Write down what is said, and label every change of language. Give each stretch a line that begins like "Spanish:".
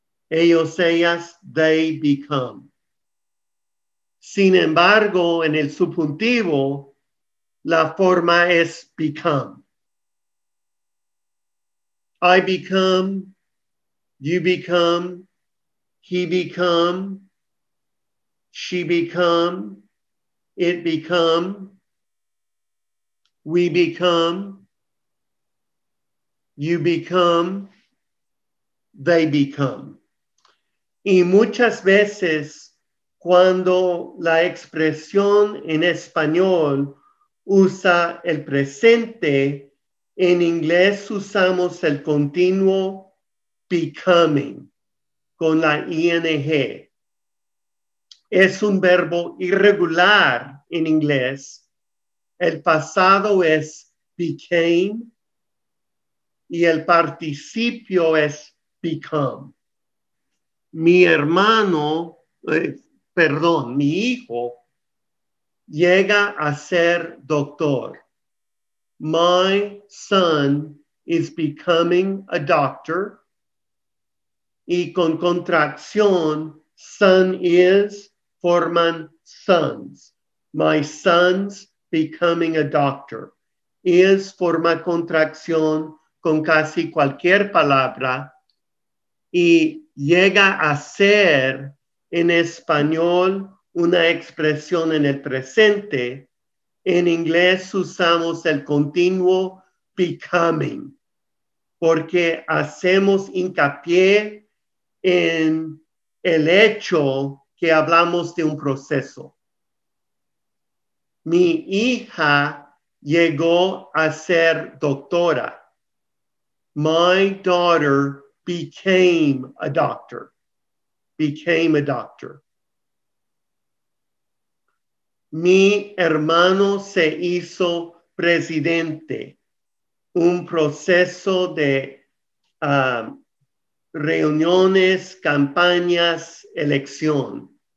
Spanish: Ellos, ellas,
English: they become.
Spanish: Sin embargo, en el subjuntivo, la forma es become.
English: I become, you become, he become, she become, it become, we become, you become, they become.
Spanish: Y muchas veces cuando la expresión en español usa el presente, en inglés usamos el continuo becoming con la ing. Es un verbo irregular en inglés. El pasado es became y el participio es become. Mi hijo llega a ser doctor.
English: My son is becoming a doctor.
Spanish: Y con contracción,
English: son is
Spanish: forman sons.
English: My son's becoming a doctor.
Spanish: Is forma contracción con casi cualquier palabra y llega a ser en español una expresión en el presente. En inglés usamos el continuo becoming porque hacemos hincapié en el hecho que hablamos de un proceso. Mi hija llegó a ser doctora.
English: My daughter became a doctor. Became a doctor.
Spanish: Mi hermano se hizo presidente. Un proceso de reuniones, campañas, elección.